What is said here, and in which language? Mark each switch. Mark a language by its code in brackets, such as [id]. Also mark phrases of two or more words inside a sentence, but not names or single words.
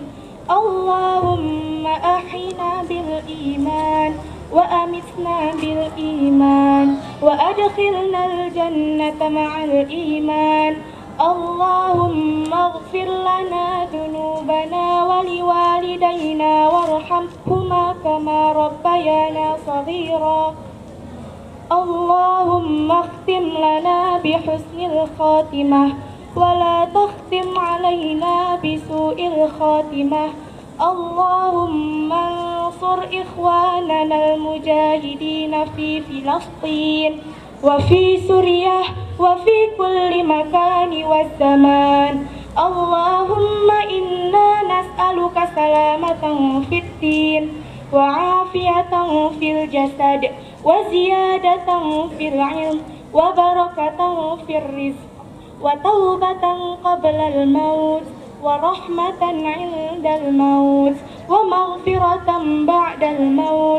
[ar] اللهم أحينا بالإيمان وأمتنا بالإيمان وأدخلنا الجنة مع الإيمان. اللهم اغفر لنا ذنوبنا ولوالدينا وارحمهما كما ربيانا صغيرا. اللهم اختم لنا بحسن الخاتمة ولا تختم علينا بسوء الخاتمة. اللهم انصر إخواننا المجاهدين في فلسطين وفي سوريا وفي كل مكان وزمان. اللهم إنا نسألك سلامة في الدين وعافية في الجسد وزيادة في العلم وبركة في الرزق وتوبة قبل الموت ورحمة عند الموت ومغفرة بعد الموت.